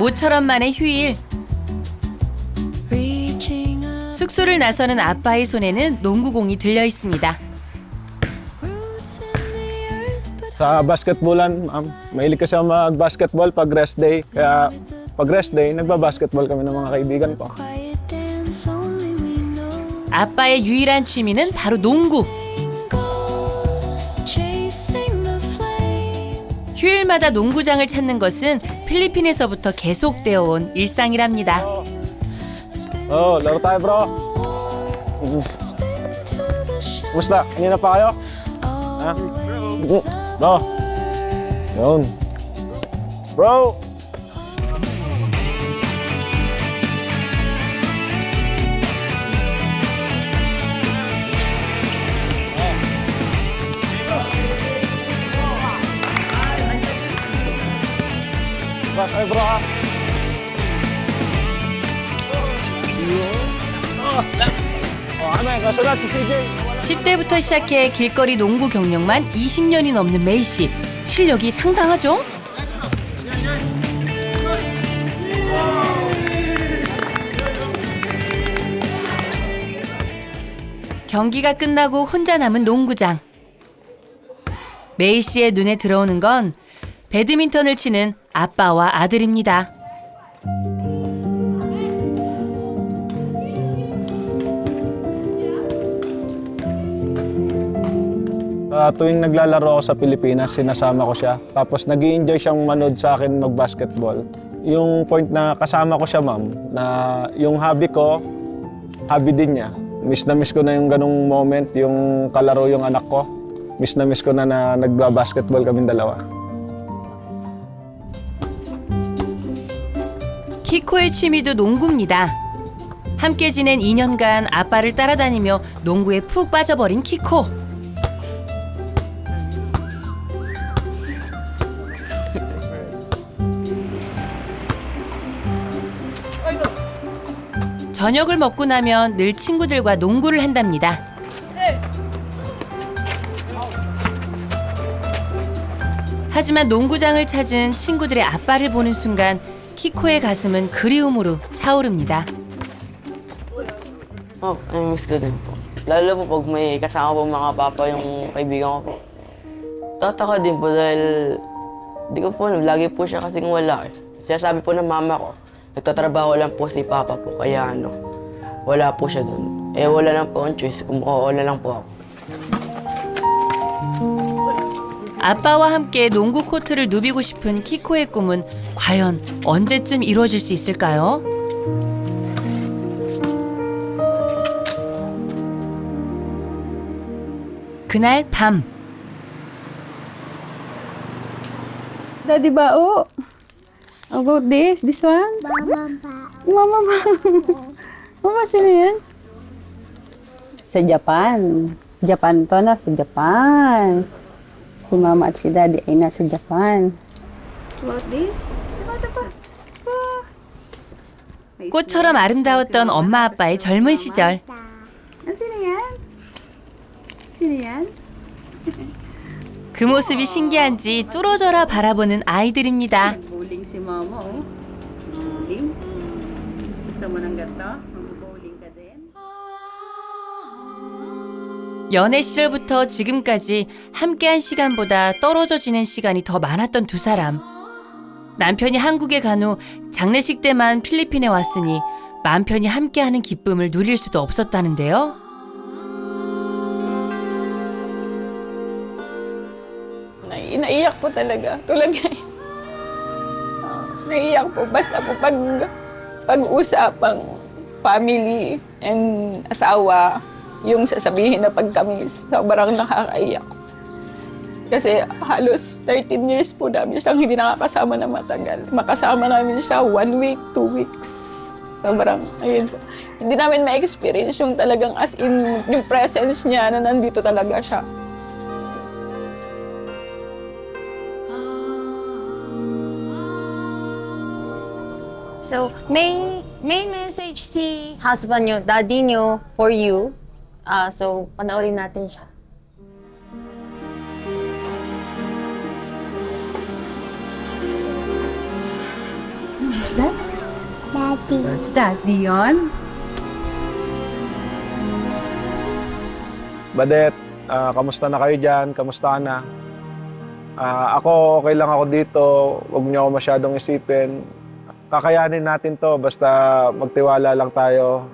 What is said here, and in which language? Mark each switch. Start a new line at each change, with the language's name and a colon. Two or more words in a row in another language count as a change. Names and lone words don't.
Korean: 모처럼 만의 휴일.
English: Reaching up
Korean: 숙소를 나서는 아빠의 손에는 농구공이 들려 있습니다.
English: roots in the earth, but
Filipino: Sa basketballan, mahilig kasi ako mag-basketball pag rest day. Kaya pag rest day, nagba-basketball kami ng mga kaibigan ko.
English: quiet dance only we know.
Korean: 아빠의 유일한 취미는 바로 농구.
English: Chasing the flame.
Korean: 휴일마다 농구장을 찾는 것은 필리핀에서부터 계속되어 온 일상이랍니다.
Filipino: Oh, laro tayo bro.
English: Spin to the shine.
Filipino: Kumusta? Kanina pa kayo? Ha? Bro. Yun. Bro! Bas, ay bro ha? Amen. Kasunod si CJ.
Korean: 10대부터 시작해 길거리 농구 경력만 20년이 넘는 메이 씨. 실력이 상당하죠? 경기가 끝나고 혼자 남은 농구장. 메이 씨의 눈에 들어오는 건 배드민턴을 치는 아빠와 아들입니다.
Filipino: Tuwing naglalaro ako sa Pilipinas, sinasama ko siya. Tapos nag-i-enjoy siyang manood sa akin mag-basketball. Yung point na kasama ko siya, ma'am, na yung hobby ko, hobby din niya. Miss na miss ko na yung ganung moment, yung kalaro yung anak ko. Miss na miss ko na nagba-basketball kaming dalawa.
Korean: 키코의 취미도 농구입니다. 함께 지낸 2년간 아빠를 따라다니며 농구에 푹 빠져버린 키코. 저녁을 먹고 나면 늘 친구들과 농구를 한답니다. 하지만 농구장을 찾은 친구들의 아빠를 보는 순간 키코의 가슴은 그리움으로 차오릅니다.
Filipino: Namimiss ko din po. Lalo po pag may kasama po mga papa yung kaibigan ko po. Tataka din po dahil di ko po alam, lagi po siya kasing wala eh. Sinasabi po ng mama ko, nagtatrabaho lang po si papa po, kaya wala po siya dun. Eh wala lang po ang choice, wala lang po ako.
Korean: 아빠와 함께 농구 코트를 누비고 싶은 키코의 꿈은 과연 언제쯤 이루어질 수 있을까요? 그날 밤.
English: Daddy Bao, how about this? This one?
Filipino: Mama ba? Mama, sino yan? Sa Japan. Japan to na, sa Japan. Si Mama at si Daddy ay nasa Japan.
English: About this?
Korean: 꽃처럼 아름다웠던 엄마 아빠의 젊은 시절.
Filipino: Sino yan? Sino yan?
Korean: 그 모습이 신기한지 뚫어져라 바라보는 아이들입니다.
Filipino: Bowling si Mama, oh. Bowling? Gusto mo ng gato? Mag-bowling ka din?
Korean: 연애 시절부터 지금까지 함께한 시간보다 떨어져 지낸 시간이 더 많았던 두 사람. 남편이 한국에 간 후 장례식 때만 필리핀에 왔으니 마음 편히 함께하는 기쁨을 누릴 수도 없었다는데요.
Filipino: Naiiyak po talaga. Tulad ngayon. Naiiyak po. Basta po pag-usapang
English: family and
Filipino: asawa, yung sasabihin na pagkamis, sobrang nakakaiyak. Kasi halos 13 years po namin siyang hindi nakakasama na matagal. Makasama namin siya 1 week, 2 weeks. Sobrang, ayun po. Hindi namin ma-experience yung talagang
English: as in,
Filipino: yung presence niya na nandito talaga siya. So, may message si husband nyo, daddy nyo,
English: for you.
Filipino: So, panoorin natin siya.
English: Who's that?
Filipino: Daddy. Daddy yun? Badet, kamusta na kayo dyan? Kamusta ka na? Ako, okay lang ako dito. Huwag niyo ako masyadong isipin. Kakayanin natin to, basta magtiwala lang tayo.